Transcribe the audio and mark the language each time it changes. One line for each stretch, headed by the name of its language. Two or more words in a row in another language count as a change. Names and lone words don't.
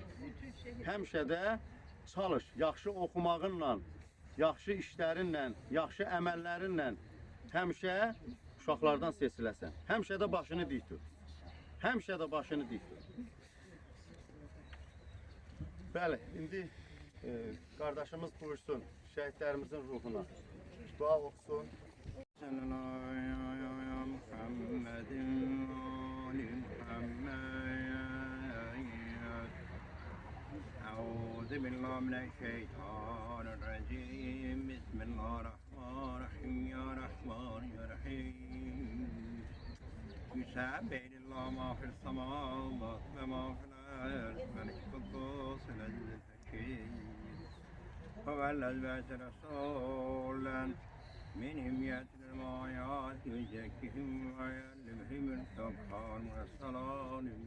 Azerbaijani: Həmişə də çalış, yaxşı oxumağınla, yaxşı işlərinlə, yaxşı əməllərinlə həmişə uşaqlardan seçiləsən. Həmişə də başını dik tut. Həmişə də başını dik tut. Bəli, indi qardaşımız buyursun şəhidlərimizin ruhuna. Dua oxusun.
Arabic: أعوذ بالله من الشيطان الرجيم بسم الله الرحمن الرحيم يا رحمن يا رحيم يسبح لله ما في السماوات وما في الأرض ملك القدوس العزيز الحكيم هو الذي بعث رسولا منهم يتلو الآيات ويزكيهم ويعلمهم القرآن والصلاة